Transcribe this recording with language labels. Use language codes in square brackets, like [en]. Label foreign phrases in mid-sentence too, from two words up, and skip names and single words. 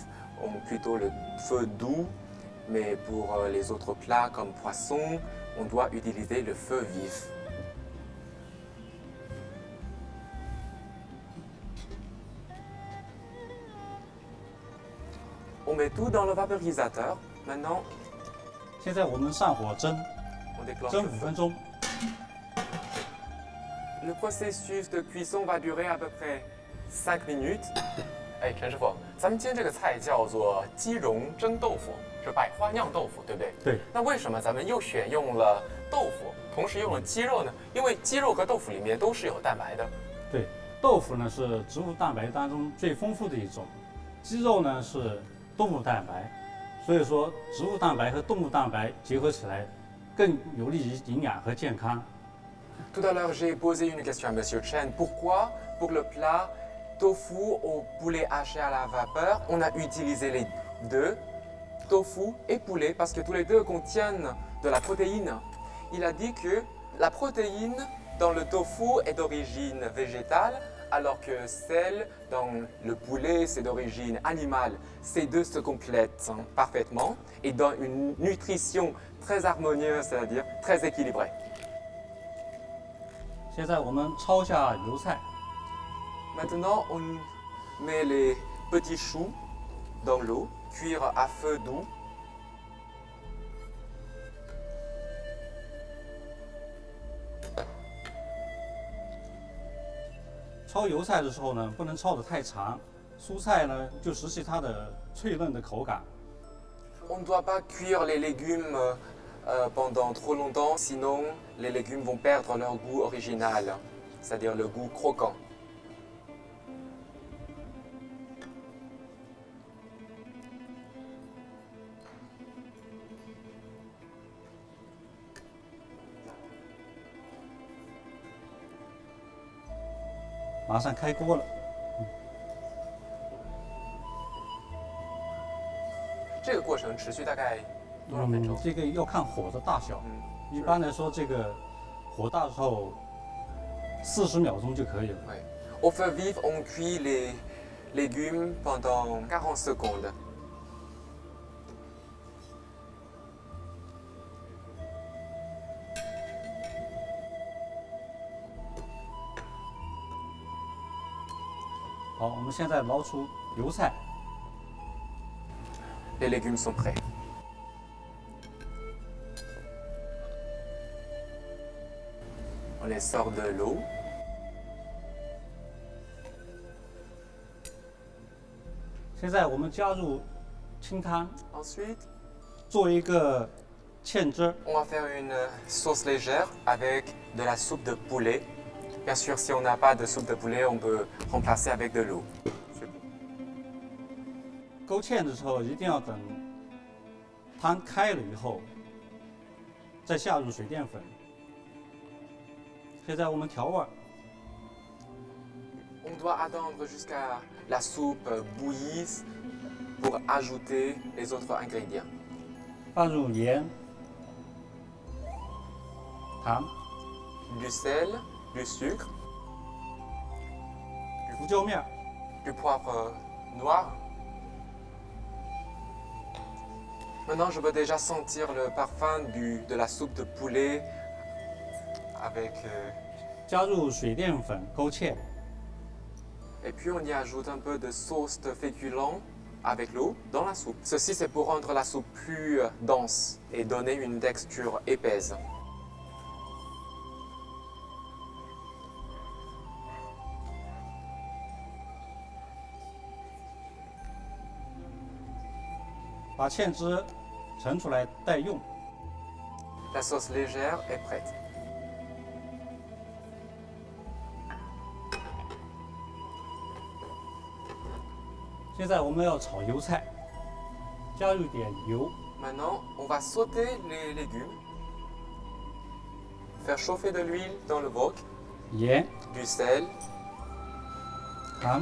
[fr] Plutôt le feu doux, mais pour les autres plats comme poisson, on doit utiliser le feu vif. On met tout dans le vaporisateur. Maintenant, [zh] 现在我们上火蒸， [fr] on déclenche [zh] 蒸 [fr] le [zh] 5 [fr] feu. [zh] 分钟。 [fr] Le processus de cuisson va durer à peu près 5 minutes. [zh] 哎，陈师傅，咱们今天这个菜叫做鸡蓉蒸豆腐，是百花酿豆腐，对不对？对。那为什么咱们又选用了豆腐，同时用了鸡肉呢？因为鸡肉和豆腐里面都是有蛋白的。对，豆腐呢是植物蛋白当中最丰富的一种，鸡肉呢是动物蛋白，所以说植物蛋白和动物蛋白结合起来，更有利于营养和健康。 [fr] Tout à l'heure, j'ai posé une question à Monsieur Chen. Pourquoi, pour le plat tofu au poulet haché à la vapeur, on a utilisé les deux, tofu et poulet, parce que tous les deux contiennent de la protéine. Il a dit que la protéine dans le tofu est d'origine végétale, alors que celle dans le poulet, c'est d'origine animale. Ces deux se complètent parfaitement et donnent une nutrition très harmonieuse, c'est-à-dire très équilibrée. [zh] 现在我们焯下油菜。 [fr] Maintenant, on met les petits choux dans l'eau, cuire à feu doux. [zh] 焯油菜的时候呢，不能焯得太长，蔬菜呢就失去它的脆嫩的口感。 [fr] On ne doit pas cuire les légumes pendant trop longtemps, sinon les légumes vont perdre leur goût original, c'est-à-dire le goût croquant. [zh] 马上开锅了。这个过程持续大概多少分钟？这个要看火的大小。一般来说，这个火大的时候40秒钟就可以了。 [fr] Au feu vif, on cuit les légumes pendant 40 secondes. [zh] 好，我们现在捞出油菜。 [fr] Les légumes sont prêts. On les sort de l'eau. [zh] 现在我们加入清汤， [fr] Ensuite, [zh] 做一个芡汁。 [fr] on va faire une sauce légère avec de la soupe de poulet. Bien sûr, si on n'a pas de soupe de poulet, on peut remplacer avec de l'eau. [zh] 勾芡的时候一定要等汤开了以后，再下入水淀粉。现在我们调味儿， [fr] On doit attendre jusqu'à la soupe bouillisse pour ajouter les autres ingrédients. [zh] 放入盐、糖、 [fr] Du sel, du sucre, [zh] 胡椒面儿， [fr] du poivre noir. Maintenant, je peux déjà sentir le parfum de la soupe de poulet avec [zh] 加入水淀粉勾芡， [fr] Et puis on y ajoute un peu de sauce de féculent avec l'eau dans la soupe. Ceci c'est pour rendre la soupe plus dense et donner une texture épaisse. [zh] 把芡汁盛出来待用。 [fr] La sauce légère est prête. [zh] 现在我们要炒油菜，加入点油， [fr] Maintenant, on va sauter les légumes, faire chauffer de l'huile dans le wok, [zh] 盐、 [fr] du sel, [zh] 糖、